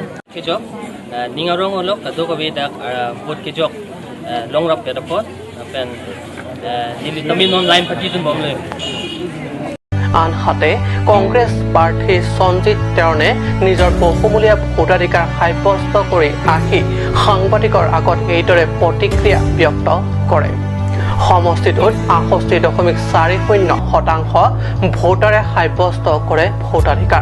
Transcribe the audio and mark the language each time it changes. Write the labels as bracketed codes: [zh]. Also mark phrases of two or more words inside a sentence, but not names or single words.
[mjw] ke job ningarong olok kado ko bedak bot ke job long rap ke dapot pen dili taminon [en] line party [mjw] dum bonglo [as] আনহাতে কংগ্ৰেছ প্ৰাৰ্থী সঞ্জিত তেৰণে নিজৰ বহুমূলীয়া ভোটাধিকাৰ সাব্যস্ত কৰি আহি সাংবাদিকৰ আগত এইদৰে প্ৰতিক্ৰিয়া ব্যক্ত কৰে সমষ্টিটোত 68.40% ভোটাৰে সাব্যস্ত কৰে ভোটাধিকাৰ